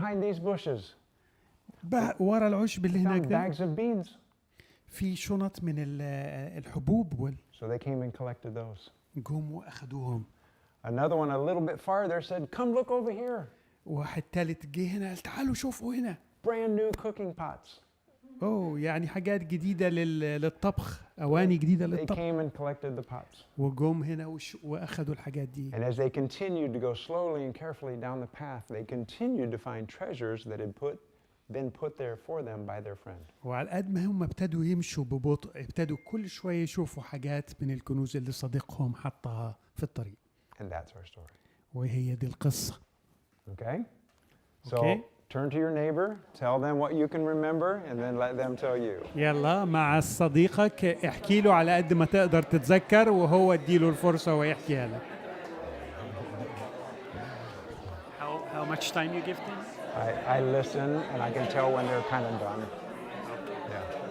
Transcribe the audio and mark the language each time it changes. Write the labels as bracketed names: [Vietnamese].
[English] behind these bushes." [Arabic] ورا العشب اللي هناك [English] Found [Arabic] ده [English] bags of beans. [Arabic] في شنط من الحبوب [English] So they came and collected those. [Arabic] جم واخدوهم. [English] Another one a little bit farther said, "Come look over here, [Arabic] واحد تالت جه هنا قال تعالوا شوفوا هنا. [English] brand new cooking pots." [Arabic] يعني حاجات جديدة للطبخ، أواني جديدة [English] They [Arabic] للطبخ. [English] came and collected the pots. [Arabic] وجم هنا وأخدوا الحاجات دي. [English] And as they continued to go slowly and carefully down the path, they continued to find treasures that had been put there for them by their friend. [Arabic] وعلى قد ما هم ابتدوا يمشوا ببطء ابتدوا كل شوية يشوفوا حاجات من الكنوز اللي صديقهم حطها في الطريق. [English] And that's our story. [Arabic] وهي دي القصة. [English] Okay? So Okay. turn to your neighbor, tell them what you can remember, and then let them tell you. [Arabic] يلا مع صديقك احكي له على قد ما تقدر تتذكر وهو اديله الفرصة ويحكيها لك. [English] How much time you give them? I listen, and I can tell when they're kind of done. Yeah.